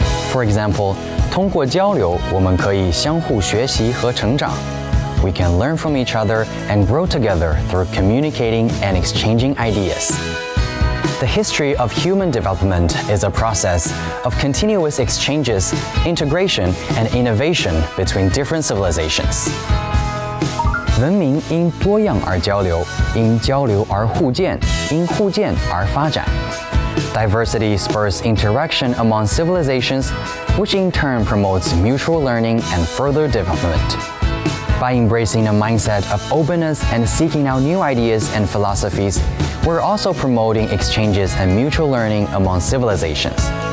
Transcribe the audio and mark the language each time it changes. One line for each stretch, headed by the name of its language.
English: For example,
Chinese: 通过交流，我们可以相互学习和成长。
English: We can learn from each other and grow together through communicating and exchanging ideas. The history of human development is a process of continuous exchanges, integration, and innovation between different civilizations.
Chinese: 文明因多样而交流，因交流而互鉴，因互鉴而发展。
English: Diversity spurs interaction among civilizations, which in turn promotes mutual learning and further development. By embracing a mindset of openness and seeking out new ideas and philosophies, we're also promoting exchanges and mutual learning among civilizations.